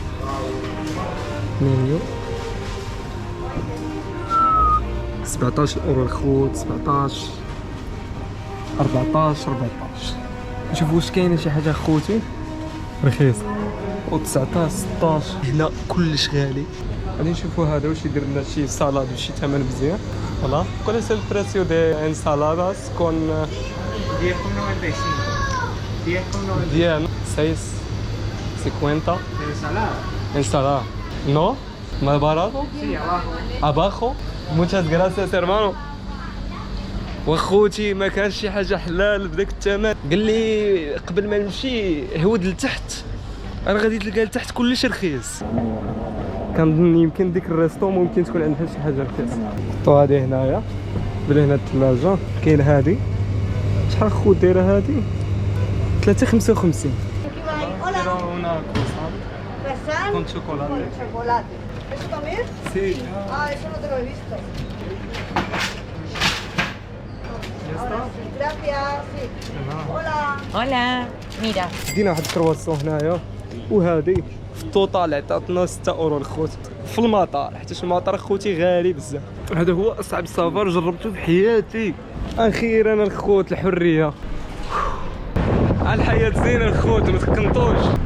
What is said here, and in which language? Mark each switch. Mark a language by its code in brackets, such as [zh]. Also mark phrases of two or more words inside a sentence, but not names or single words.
[ar] منيو 17 اورو الخوت. 17 14 نشوفوا واش كاينه شي حاجه اخوتي رخيصه. و19 16 هنا كلش غالي. غادي نشوفوا هذا واش يدير لنا شي سالاد بشي ثمن مزيان. فوالا كل [es] es el precio de ensaladas con 10 6.50 ensalada. ¿No? ¿Más barato? Sí, abajo. Muchas gracias hermano. [ar] واخوتي ما كانش شي حاجه حلال بداك الثمن. قال لي قبل ما نمشي هود لتحت انا غادي تلقى لتحت كلش رخيص. كنظن يمكن ديك الريستو ممكن تكون عندها شي حاجه رخيصه. طو هادي هنايا بلا هنا الثلاجه كاين هادي. شحال خو دايره هادي 3.55. [es] Con chocolate. Con chocolate. ¿Eso también? Sí. Ah, eso no te lo he visto. Hola. Mira. [ar] دينا واحد الكرواسون هنايا وهذه في التوتال عطاتنا 6 اورو الخوت في المطار، حيت المطار خوتي غالي بزاف. هذا هو اصعب سفر جربته في حياتي. اخيرا الخوت الحريه. الحياه زينه الخوت ما تقنطوش.